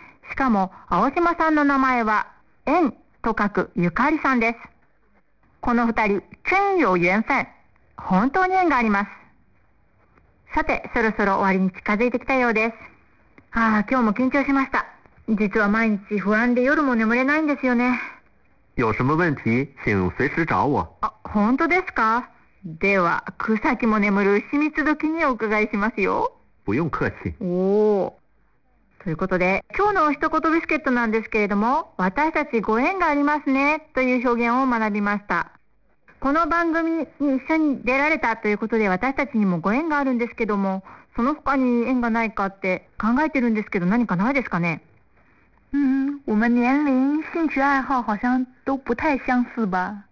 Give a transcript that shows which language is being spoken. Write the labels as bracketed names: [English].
[Japanese] しかも青島さんの名前は縁と書くゆかりさんです。この2人、縁 [Chinese] 有缘分、 [Japanese] 本当に縁があります。さて、そろそろ終わりに近づいてきたようです。ああ、今日も緊張しました。実は毎日不安で夜も眠れないんですよね。 [Chinese] 有什么问题请随时找我。 [Japanese] あ、本当ですか。では草木も眠る牛蜜時にお伺いしますよ。 [Chinese] 不用客气。 [Japanese] おお。ということで、今日の一言ビスケットなんですけれども、私たちご縁がありますねという表現を学びました。この番組に一緒に出られたということで、私たちにもご縁があるんですけども、その他に縁がないかって考えてるんですけど、何かないですかね。 [Chinese] 我们年龄、兴趣爱好好像都不太相似吧。